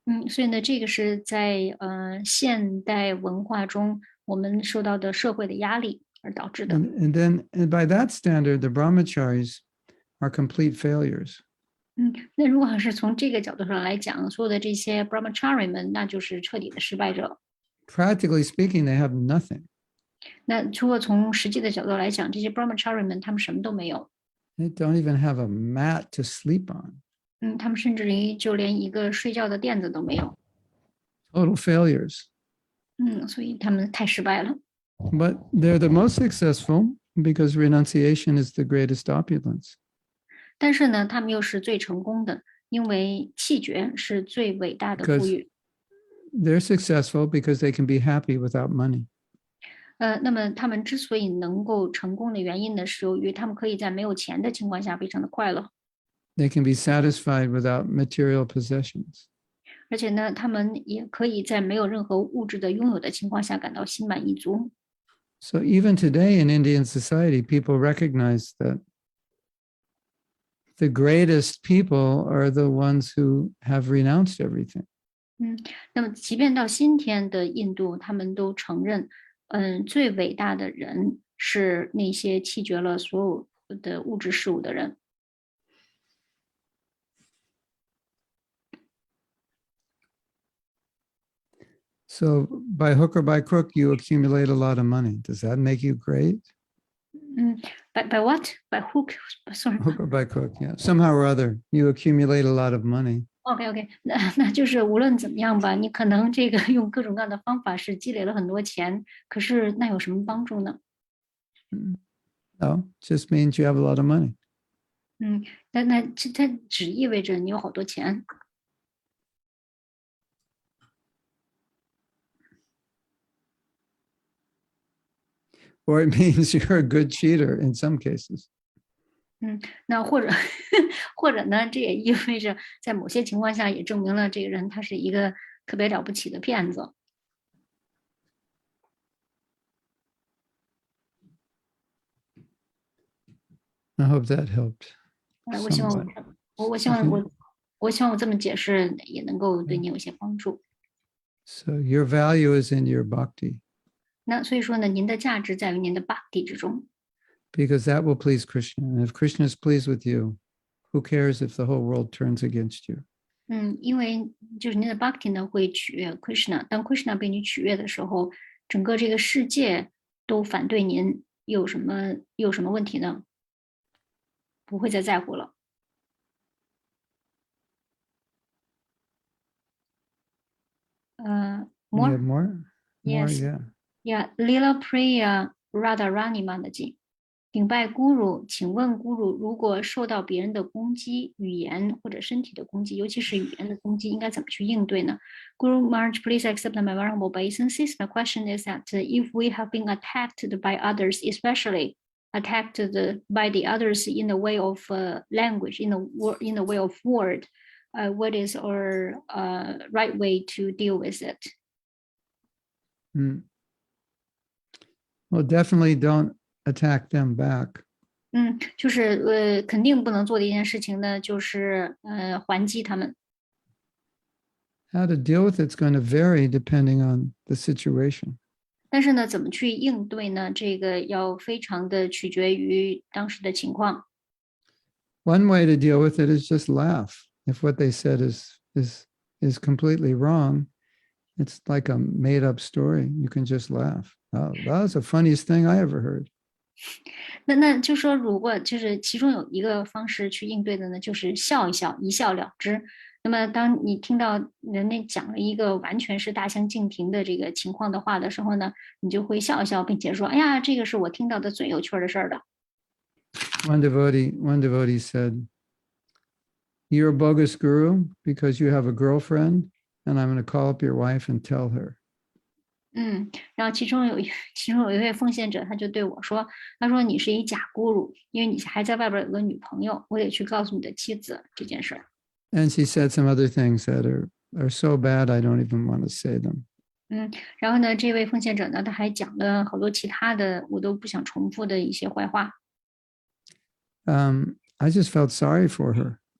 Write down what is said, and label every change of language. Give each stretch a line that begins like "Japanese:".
Chinese: 所以呢，这个是在现代文化中我们受到的社会的压力而导致的。
English: And by that standard, the brahmacharis are complete failures.
Chinese: 那如果是从这个角度上来讲，所有的这些 brahmachari 们，那就是彻底的失败者。
English: Practically speaking, they have nothing.
Chinese: 那如果从实际的角度来讲，这些 brahmachari 们他们什么都没有，
English: They don't even have a mat to sleep on.
Chinese: 他们甚至于就连一个睡觉的垫子都没有。
English: Total failures.
Chinese: 所以他们太失败了。
English: But they're the most successful because renunciation is the greatest opulence.
Chinese: 但是呢，他们又是最成功的，因为弃绝是最伟大的富裕。
English: They're successful because they can be happy without money.
Chinese: 那么他们之所以能够成功的原因呢，是由于他们可以在没有钱的情况下非常的快乐，
English: They can be satisfied without material possessions.
Chinese: 而且呢，他们也可以在没有任何物质的拥有的情况下感到心满意足。
English: So even today in Indian society, people recognize that the greatest people are the ones who have renounced everything.
Chinese: 那么即便到今天的印度，他们都承认，最伟大的人是那些弃绝了所有的物质事物的人。
English: So by hook or by crook, you accumulate a lot of money. Does that make you great? By what? By hook? Sorry. Hook or by crook, yeah. Somehow or other, you accumulate a lot of money.
Chinese: OK， 那就是无论怎么样吧，你可能这个用各种各样的方法是积累了很多钱，可是那有什么帮助呢？
English: No, it just means you have a lot of money.
Chinese: 它只意味着你有好多钱。
English: Or it means you're a good cheater in some cases.
Chinese: 那或者或者呢，这也意味着在某些情况下也证明了这个人他是一个特别了不起的骗子。
English: I hope that helped
Chinese: 我希望
English: somewhat.
Chinese: 我希望我希望我这么解释也能够对你有些帮助。
English: So your value is in your bhakti,
Chinese: 那所以说呢，您的价值在于您的 bhakti 之中。
English: because that will please Krishna. And if Krishna is pleased with you, who cares if the whole world turns against you?
Chinese: 因为就是您的 bhakti 呢会取悦 Krishna， 当 Krishna 被你取悦的时候，整个这个世界都反对您，有什么问题呢？不会再在乎了。
English: You more have more? More, Yes. yeah.
Chinese: Yeah, Lila Priya Radharani Mataji， 顶拜咕噜，请问咕噜，如果受到别人的攻击，语言或者身体的攻击，尤其是语言的攻击，应该怎么去应对呢？
English: Guru Maharaj, please accept my very humble obeisances. My question is that if we have been attacked by others, especially attacked by the others in the way of language, in the way of word, what is our right way to deal with it? Well, definitely don't attack them back.
Chinese: 就是肯定不能做的一件事情呢，就是还击他们。
English: How to deal with it's going to vary depending on the situation.
Chinese: 但是呢，怎么去应对呢？这个要非常的取决于当时的情况。
English: One way to deal with it is just laugh. If what they said is completely wrong, it's like a made-up story. You can just laugh. Oh, that was the funniest thing I ever heard.
Chinese: 那就说，如果就是其中有一个方式去应对的呢，就是笑一笑，一笑了之。那么，当你听到人家讲了一个完全是大相径庭的这个情况的话的时候呢，你就会笑一笑，并且说：“哎呀，这个是我听到的最有趣的事儿的。”
English: One devotee said, "You're a bogus guru because you have a girlfriend, and I'm going to call up your wife and tell her."
Chinese: 然后其中有一位奉献者，他就对我说：“他说你是一假咕噜，因为你还在外边有个女朋友，我得去告诉你的妻子这件事儿。”
English: And she said some other things that are so bad I don't even want to say them.
Chinese: 然后呢，这位奉献者呢，他还讲了好多其他的我都不想重复的一些坏话。
English: I just felt sorry for her.